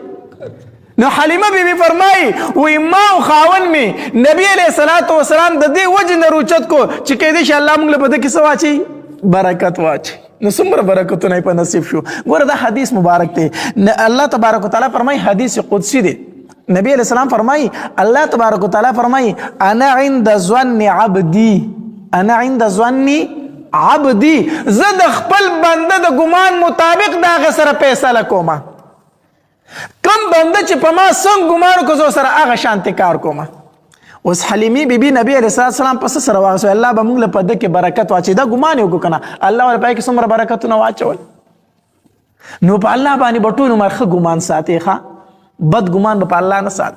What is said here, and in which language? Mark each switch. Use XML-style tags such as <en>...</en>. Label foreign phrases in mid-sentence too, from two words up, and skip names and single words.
<ps>نو حلیمه بیبي فرمایي وی ما او خاوند مې نبي</ps> <ar>علیه الصلاة والسلام</ar> <ps>د دې وجې نه روچت کو چې کیدی شي الله موږ له په ده کې څه واچوي، برکت واچوي. نو څومره برکتونه یې په نصیب شو. ګوره دا حدیث مبارک دی،</ps> <ar>الله تبارک وتعالی</ar> <ps>فرمایي حدیث قدسی دی. نبی</ps> <ar>علیہ السلام</ar> <ps>فرمائی</ps> <ar>اللہ تبارک و تعالی</ar> <ps>فرمائی</ps> <ar>انا عند ظن عبدی، انا عند ظن عبدی،</ar> <ps>زد خپل بنده د ګمان مطابق دا هغه سره فیصله کومه. کم بنده چې په ما څنګه ګمان وکړو زه سره هغه شانتې کار کومه. اوس حلیمې بیبي نبی</ps> <ar>علیه السلام</ar> <ps>په څه سره واغسو، الله به موږ له په ده کې برکت واچوي. دا ګمان یې وکړو که نه الله ورله پای کې څومره برکتونه واچول. نو په الله باندې به ټول عمر ښه ګمان ساتي، ښه بد ګمان به په الله نه ساتي.</ps>